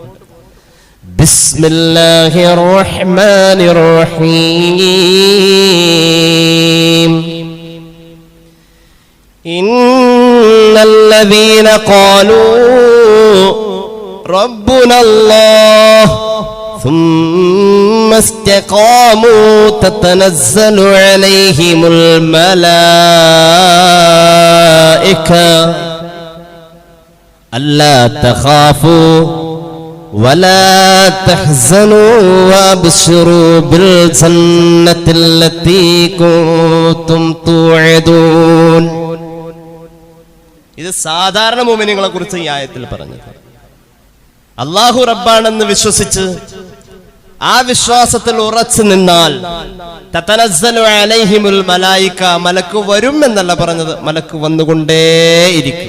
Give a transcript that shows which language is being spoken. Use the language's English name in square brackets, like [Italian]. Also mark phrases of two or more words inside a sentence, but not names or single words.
[Arabic] بسم الله الرحمن الرحيم. إن الذين قالوا ربنا الله ثم استقاموا تتنزل عليهم الملائكة ألا تخافوا ولا تحزنوا وابشروا بالجنة التي كنتم توعدون. [Malayalam] ഇത് സാധാരണ മുഅ്മിനീങ്ങളെ കുറിച്ച് ഈ ആയത്തിൽ പറഞ്ഞത്. അല്ലാഹു റബ്ബാണെന്ന് വിശ്വസിച്ച് ആ വിശ്വാസത്തിൽ ഉറച്ചു നിന്നാൽ [Arabic] تتنزل عليهم الملائكة, [Malayalam] മലക്ക് വരും എന്നല്ല പറഞ്ഞത്, മലക്ക് വന്നുകൊണ്ടേയിരിക്കും.